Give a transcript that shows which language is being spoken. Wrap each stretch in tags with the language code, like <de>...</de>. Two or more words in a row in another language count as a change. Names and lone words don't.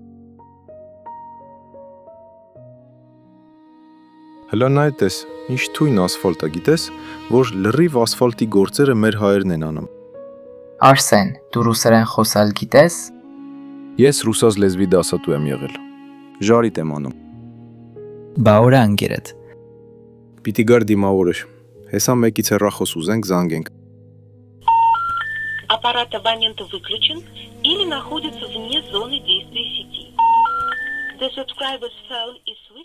<hy>Հլա նայտես, ինչ թույն ասֆալտա, գիտես, որ լրիվ ասֆալտի գործերը մեր հայերն են անում։ Արսեն, դու ռուսերեն խոսալ գիտես։ Ես ռուսաց լեզվի դասատու եմ եղել։ Ժարիտ եմ անում։ Բա ուր անգերդ։ Պիտի գար դիմավորиш։ Հեսա մեկից հեռախոս ուզենք զանգենք։</hy> <ru>Аппарат абонента выключен или находится вне зоны действия сети.</ru> <en>The subscriber's phone is switched.</en>